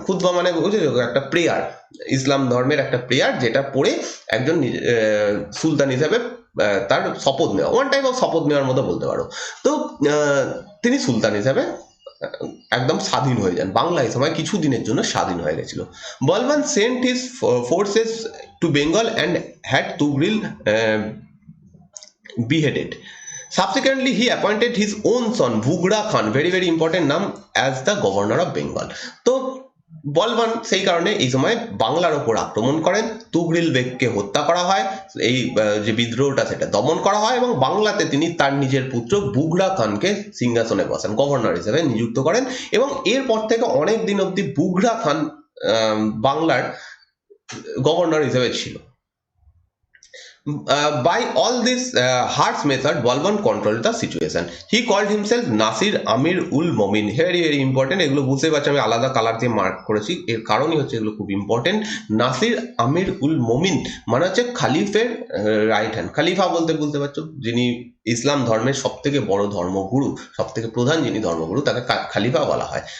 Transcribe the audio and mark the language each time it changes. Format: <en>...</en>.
<bn>খুতবা মানে বুঝেছো, একটা প্রেয়ার, ইসলাম ধর্মের একটা প্রেয়ার, যেটা পড়ে একজন সুলতান হিসেবে তার শপথ নেওয়া,</bn> <en>one type of</en> <bn>শপথ নেওয়ার মতো বলতে পারো। তো তিনি সুলতান হিসেবে একদম স্বাধীন হয়ে যান। বাংলা এই সময় কিছু দিনের জন্য স্বাধীন হয়ে গেছিল।</bn> <en>Balban sent his forces to Bengal and had Tughril beheaded. Subsequently, he appointed his own son Bhugra Khan, very very important নাম, as the governor of Bengal.</en> <bn>তো বলবান সেই কারণে এই সময় বাংলার ওপর আক্রমণ করেন, তুগরিল বেগকে হত্যা করা হয়, এই যে বিদ্রোহটা সেটা দমন করা হয়, এবং বাংলাতে তিনি তার নিজের পুত্র বুগড়া খানকে সিংহাসনে বসান, গভর্নর হিসেবে নিযুক্ত করেন। এবং এরপর থেকে অনেক দিন অব্দি বুগড়া খান বাংলার গভর্নর হিসেবে ছিল।</bn> <en>By all this harsh method, Balban controlled the situation. He called himself Nasir Amir ul Momin. Very very important.</en> <bn>এগুলো বুঝতে পারছি, আমি আলাদা কালার দিয়ে মার্ক করেছি, এর কারণই হচ্ছে এগুলো খুব ইম্পর্টেন্ট। নাসির আমির উল মোমিন মানে হচ্ছে খালিফের রাইট হ্যান্ড। খালিফা বলতে বুঝতে পারছো, যিনি ইসলাম ধর্মের সব থেকে বড় ধর্মগুরু, সব থেকে প্রধান যিনি ধর্মগুরু, তাকে খালিফা বলা হয়।</bn>